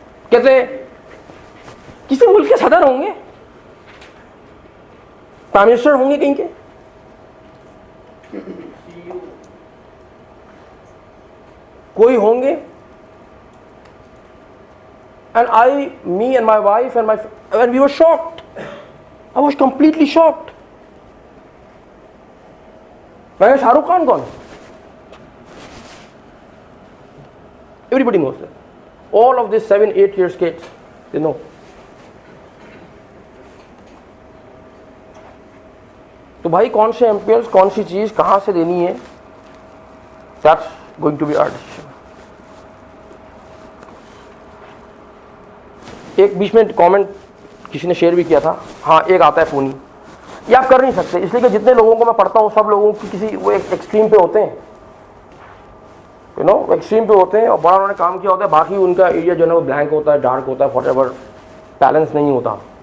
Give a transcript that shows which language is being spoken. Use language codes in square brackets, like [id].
[ur] کہتے کسی ملک کے صدر ہوں گے, پرائم منسٹر ہوں گے کہیں کے, کوئی ہوں گے. [en] And me and my wife and we were shocked. I was completely shocked. [ur] میں نے شاہ رخ خان کون؟ [en] Everybody knows that. All of these 7-8 years kids, they know. [ur] تو بھائی کون سے MPLs, کون سی چیز کہاں سے دینی ہے, [en] that's going to be our decision. [ur] ایک بیچ میں کامنٹ کسی نے شیئر بھی کیا تھا, ہاں ایک آتا ہے فونی, یہ آپ کر نہیں سکتے, اس لیے کہ جتنے لوگوں کو میں پڑھتا ہوں سب لوگوں کی کسی وہ ایک ایکسٹریم پہ ہوتے ہیں, ایکسٹریم پہ ہوتے ہیں, اور بڑا انہوں نے کام کیا ہوتا ہے, باقی ان کا ایریا جو ہے وہ بلینک ہوتا ہے, ڈارک ہوتا ہے, واٹ ایور, بیلنس نہیں ہوتا.